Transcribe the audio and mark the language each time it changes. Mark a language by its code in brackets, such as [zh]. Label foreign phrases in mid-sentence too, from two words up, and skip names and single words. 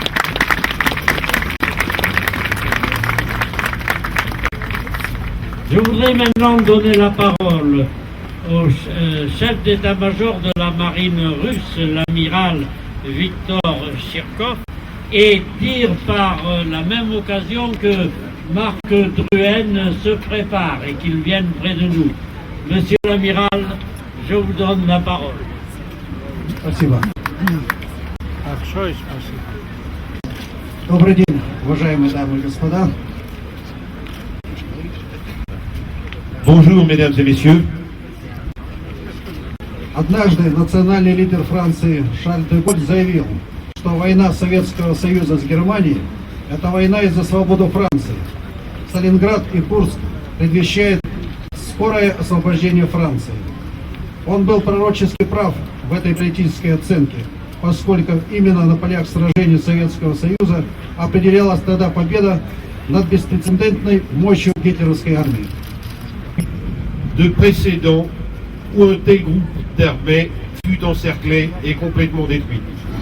[fr] Je voudrais maintenant donner la parole au chef d'état-major de la marine russe, l'amiral Viktor Chirkov, et dire par la même occasion que Marc Drouin se prépare et qu'il vienne près de nous. Monsieur l'amiral, je vous donne la parole. [ru] Спасибо. Добрый день, уважаемые дамы и господа. [fr] Bonjour, mesdames et messieurs. [ru] Однажды национальный лидер Франции Шарль де Голль заявил, что война Советского Союза с Германией – это война за свободу Франции. Сталинград и Курск предвещают скорое освобождение Франции. Он был пророчески прав в этой политической оценке, поскольку именно на полях сражений Советского Союза определялась тогда победа над беспрецедентной мощью гитлеровской армии. [fr] De précédents où un tel groupe d'armées fut encerclé et complètement détruit.